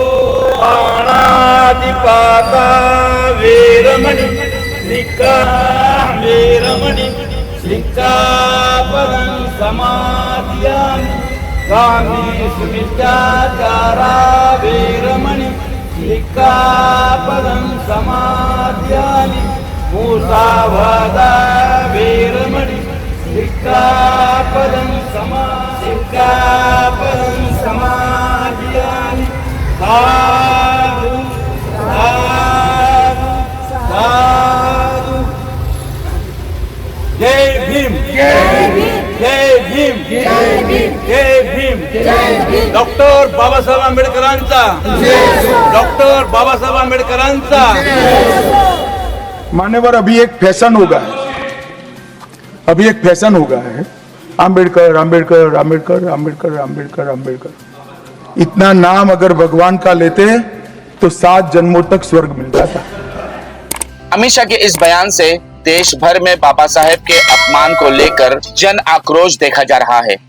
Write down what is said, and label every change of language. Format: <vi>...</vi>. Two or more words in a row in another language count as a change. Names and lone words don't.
<pi>पाणातिपाता वेरमणि वेरमणि सिक्खापदं समादियामि कामेषु मिथ्याचारा वेरमणि सिक्खापदं समादियामि मूसावादा वेरमणि सिक्खापदं समादियामि साधु साधु साधु</pi> <mr>जय भीम जय भीम जय भीम जय भीम जय भीम जय भीम डॉक्टर बाबासाहेब आंबेडकरांचा डॉक्टर बाबासाहेब आंबेडकरांचा</mr> <hi>मान्यवर अभी एक फैशन हो गया है आंबेडकर आंबेडकर आंबेडकर आंबेडकर आंबेडकर आंबेडकर इतना नाम अगर भगवान का लेते तो 7 जन्मों तक स्वर्ग मिल जाता। अमित शाह के इस बयान से देश भर में बाबा साहेब के अपमान को लेकर जन आक्रोश देखा जा रहा है।</hi>